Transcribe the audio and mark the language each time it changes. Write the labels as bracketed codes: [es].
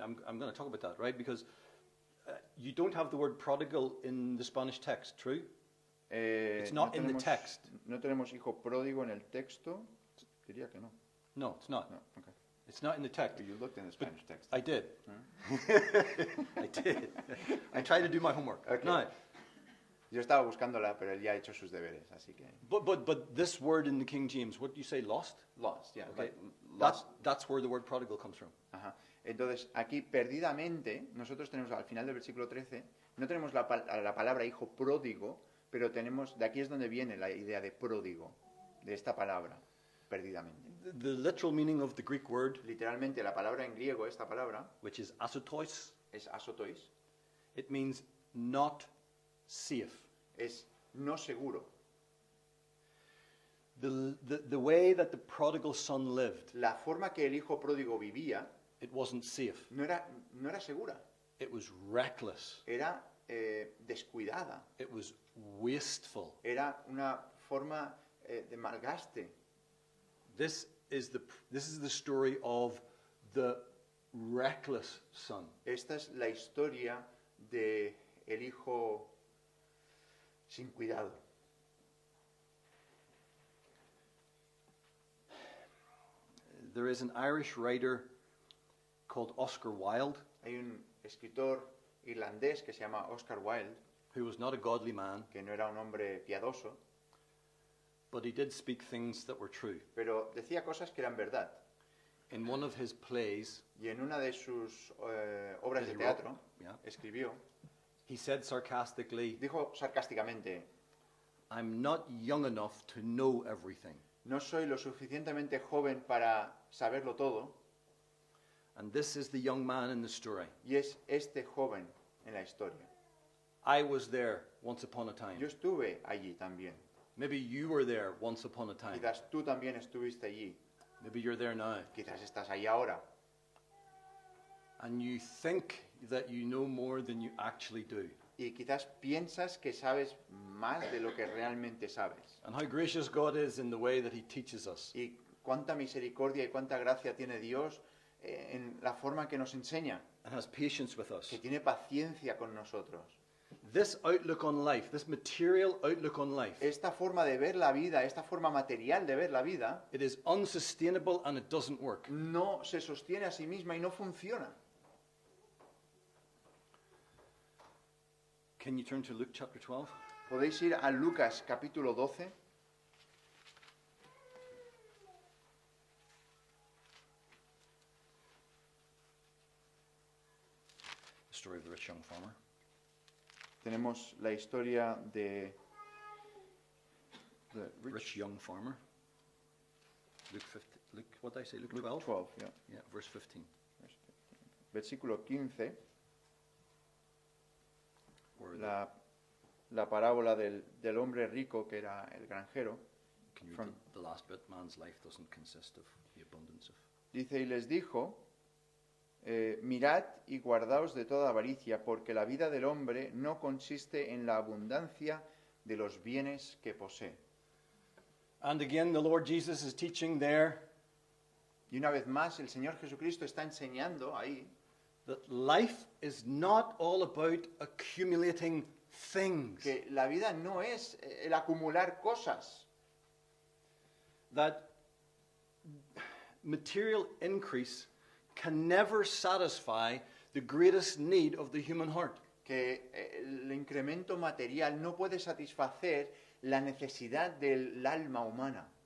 [en] I'm going to talk about that, right? Because you don't have the word prodigal in the Spanish text, true? It's not in the text. [es] No tenemos hijo pródigo en el texto. Diría que no. [en] No, it's not. No, okay. It's not in the text. But you looked in the Spanish text. I did. I did. I tried to do my homework. Okay. No, [es] Yo estaba buscándola, pero él ya ha hecho sus deberes, así que [en] but this word in the King James, what do you say, lost? lost, yeah, Okay. lost. That's where the word prodigal comes from. [es] Ajá. Entonces, aquí perdidamente, nosotros tenemos al final del versículo 13, no tenemos la palabra hijo pródigo, pero tenemos, de aquí es donde viene la idea de pródigo, de esta palabra, perdidamente. [en] The literal meaning of the Greek word, [es] Literalmente, la palabra en griego, esta palabra, [en] which is asotois, [es] es asotois, [en] it means not safe. [es] es no seguro. [en] The way that the prodigal son lived, [es] La forma que el hijo pródigo vivía [en] it wasn't safe. [es] no era segura, [en] It was reckless. [es] era descuidada, [en] It was wasteful. [es] era una forma de malgaste. [en] This is the story of the reckless son. [es] Esta es la historia de el hijo sin cuidado. [en] There is an Irish writer called Oscar Wilde, [es] Hay un escritor irlandés que se llama Oscar Wilde, [en] who was not a godly man, [es] que no era un hombre piadoso, [en] but he did speak things that were true. [es] pero decía cosas que eran verdad. [en] In one of his plays, [es] Y en una de sus obras de [en] He [es] teatro, [en] wrote, yeah. [es] escribió, [en] he said sarcastically, [es] dijo sarcásticamente, [en] I'm not young enough to know everything. [es] no soy lo suficientemente joven para saberlo todo, [en] And this is the young man in the story. [es] y es este joven en la historia. [en] I was there once upon a time. [es] Yo estuve allí también. [en] Maybe you were there once upon a time. [es] Quizás tú también estuviste allí. [en] Maybe you're there now. [es] Quizás estás ahí ahora. [en] And you think that you know more than you actually do. [es] Y quizás piensas que sabes más de lo que realmente sabes. [en] And how gracious God is in the way that he teaches us. [es] Y cuánta misericordia y cuánta gracia tiene Dios en la forma que nos enseña, [en] And has patience with us. [es] que tiene paciencia con nosotros. [en] This outlook on life, this material outlook on life, [es] Esta forma de ver la vida, esta forma material de ver la vida, [en] it is unsustainable and it doesn't work. [es] no se sostiene a sí misma y no funciona. [en] Can you turn to Luke chapter 12? [es] Podéis ir a Lucas capítulo 12. [en] The story of the rich young farmer. [es] Tenemos la historia de the [en] Rich young farmer. Luke 15, what did I say? Luke 12? 12, yeah. Yeah, verse 15. [es] Versículo 15, [en] Where [es] la parábola del hombre rico que era el granjero. [en] can you from- read the last bit? Man's life doesn't consist of the abundance of. [es] Dice, y les dijo, mirad y guardaos de toda avaricia, porque la vida del hombre no consiste en la abundancia de los bienes que posee. [en] And again, the Lord Jesus is teaching there [es] Y una vez más, el Señor Jesucristo está enseñando ahí [en] that life is not all about accumulating things. [es] que la vida no es el acumular cosas. [en] that material increase can never satisfy the greatest need of the human heart. [es] Que el incremento material no puede satisfacer la necesidad del alma humana.